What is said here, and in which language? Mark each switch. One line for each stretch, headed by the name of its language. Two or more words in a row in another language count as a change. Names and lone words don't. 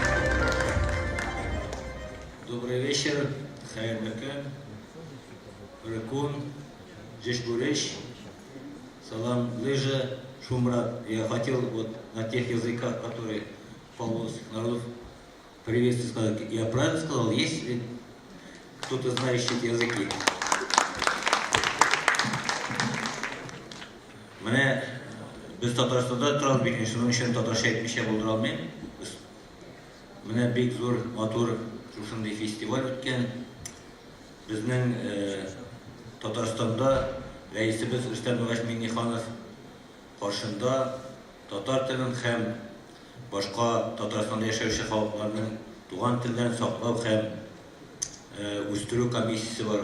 Russian: Добрый вечер, Хайрбеке, Рекун, Джешбуреш, Салам Лыжа, Шумрат. Я хотел вот на тех языках, которые полномочных народов, приветствую сказать. Я правильно сказал? Есть ли кто-то знающий эти языки?
Tatar: Мене без Татарстанда туралы бик шуның өчен татарча әйтмичә булдыра алмыйм. Менә бик зур, матур шушындый фестиваль үткән. Безнең Татарстанда рәисебез Рөстәм Миңнеханов каршында татар телен һәм башка Татарстанда яшәүче халыкларның туган телен саклау һәм үстерү комиссиясе бар.